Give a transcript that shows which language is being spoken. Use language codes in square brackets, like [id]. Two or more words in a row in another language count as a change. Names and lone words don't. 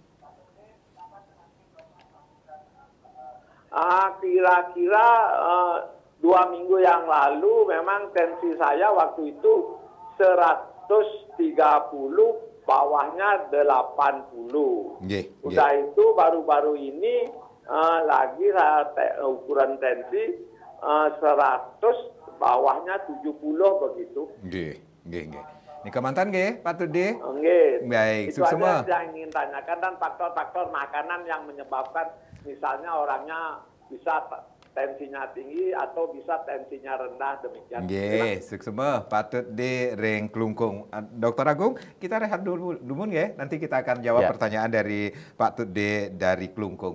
[id] Kira-kira 2 minggu yang lalu memang tensi saya waktu itu 130, bawahnya 80. Udah itu baru-baru ini lagi saya ukuran tensi 100, bawahnya 70 begitu. Nggih. Ini kemantan nggih, Pak Tudi? Nggih. Baik, Itu semua. aja yang ingin tanyakan, dan faktor-faktor makanan yang menyebabkan misalnya orangnya bisa tensinya tinggi atau bisa tensinya rendah, demikian. Nggih, semua patut di ring kelungkung. Dokter Agung, kita rehat dulu nggih. Nanti kita akan jawab pertanyaan dari Pak Tudi dari Kelungkung.